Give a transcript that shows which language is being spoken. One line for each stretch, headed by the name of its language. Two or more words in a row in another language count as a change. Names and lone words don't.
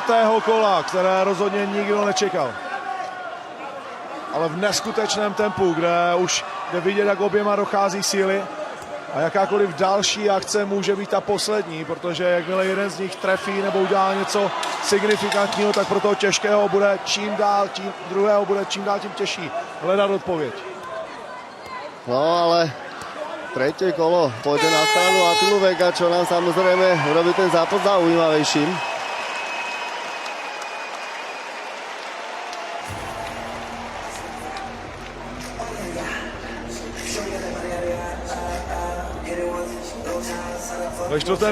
Czech: kola, které rozhodně nikdo nečekal. Ale v neskutečném tempu, kde už jde vidět, jak oběma dochází síly a jakákoliv další akce může být ta poslední, protože jakmile jeden z nich trefí nebo udělá něco signifikantního, tak pro toho těžkého bude čím dál tím druhého bude čím dál tím těžší hledat odpověď.
Slovak: No ale tretie kolo pôjde na stranu Attilu Vega, čo nám samozrejme urobí ten zápas zaujímavejším.
Czech: Ve 4.